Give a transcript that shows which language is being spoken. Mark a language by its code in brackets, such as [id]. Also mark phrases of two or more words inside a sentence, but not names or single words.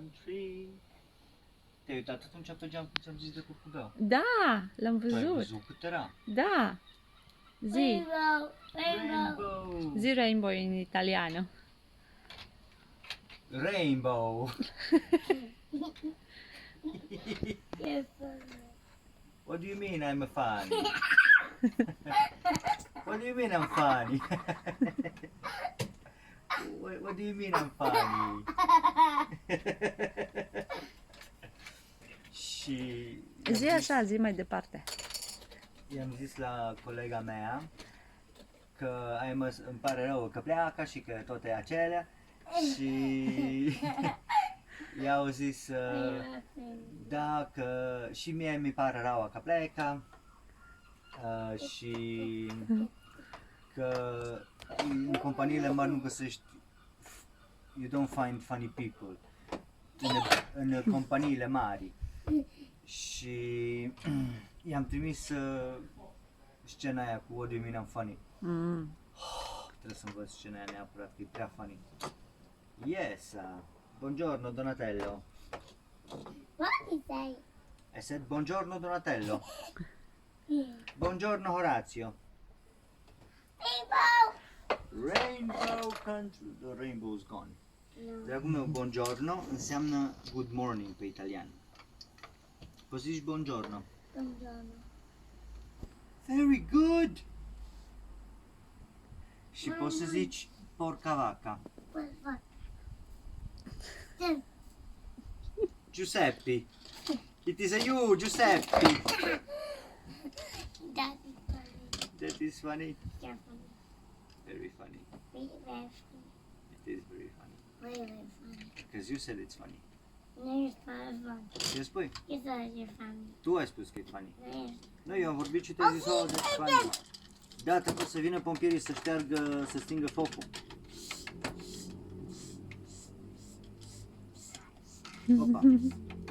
[ro] Te-ai uitat atunci pe geam cum ți-am zis de curcubeu? Da, l-am Tu ai văzut. văzut cât era? Da. Zi. [en] Rainbow! [ro] Zi rainbow [it] in italiano. [en] Rainbow! What do you mean I'm funny? What do you mean I'm funny? What do you mean I'm funny? [ro] Și Zi așa, zi mai departe. i-am zis la colega mea că îmi pare rău că pleacă și că tot e acelea și i-au zis da, că și mie mi pare rău că pleacă și că în companiile mari nu găsești, [en] you don't find funny people [ro] în companiile mari. Și i-am trimis scena aia cu [en] What do you mean I'm funny. [ro] Trebuie să învăț scena aia neapărat, că e prea funny. [en] Yes, buongiorno Donatello. What did you say? I said buongiorno Donatello. [it] Buongiorno Horazio. [en] Rainbow! Rainbow country. The rainbow's gone. [ro] Dragul meu, buongiorno înseamnă [en] good morning [ro] pe italian. Poți zici buongiorno. [it] Buongiorno. [en] Very good! [ro] Și poți să zici [it] porca vaca. [en] What? Giuseppe. It is a you, Giuseppe. That is funny. That is funny. Yeah, funny. Very funny. Very, very funny. It is very funny. Very, very funny. Because you said it's funny. No, you're fun. [ro] Ce spui? [en] You thought you're funny. [ro] Tu ai spus că e funny. [en] No, you're [ro] Nu, eu am vorbit și te-ai zis, [en] oh, that's funny. [ro] Da, trebuie să vină pompierii să șteargă, să stingă focul. Opa.